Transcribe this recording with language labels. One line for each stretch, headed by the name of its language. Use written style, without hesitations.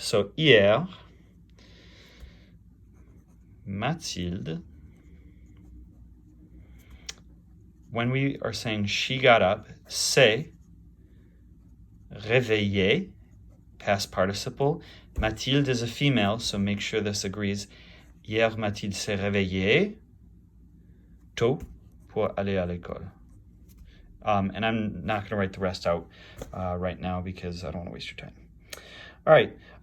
English: So hier Mathilde, when we are saying she got up,
French: s'est réveillée,
English: past participle. Mathilde is a female, so make sure this agrees.
French: Hier, Mathilde s'est réveillée tôt pour aller à l'école.
English: And I'm not going to write the rest out right now because I don't want to waste your time. All right.